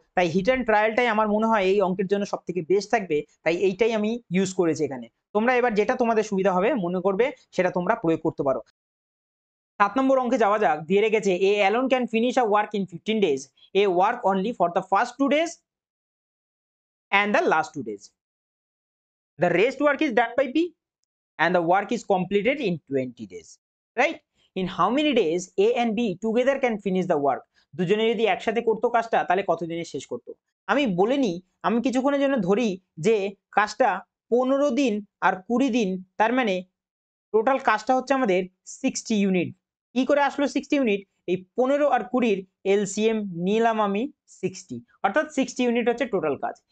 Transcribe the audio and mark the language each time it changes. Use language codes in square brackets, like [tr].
[bn] তাই hit and ট্রায়ালটাই আমার মনে হয় এই অঙ্কের জন্য সব থেকে বেস্ট থাকবে, তাই এইটাই আমি ইউজ করেছি এখানে। তোমরা এবার যেটা তোমাদের সুবিধা হবে মনে করবে সেটা তোমরা প্রয়োগ করতে পারো। 7 নম্বর অঙ্কে যাওয়া যাক, দিয়ে রেখেছে [en] A alone can finish a work in 15 days, A work only for the first 2 days and the last 2 days. The rest work is done by B and the work is completed in 20 days, right? In how many days A and B together can finish the work? [bn] দুজনে যদি একসাথে করতো কাজটা, তাহলে কতদিনে শেষ করতো। আমি বলিনি, আমি কিছুক্ষণের জন্য ধরি যে কাজটা 15 দিন আর 20 দিন, তার মানে টোটাল কাজটা হচ্ছে আমাদের 60 ইউনিট। কি করে আসলো 60 ইউনিট, এই 15 আর 20 এলসিএম নিলাম আমি 60, অর্থাৎ 60 ইউনিট হচ্ছে টোটাল কাজ।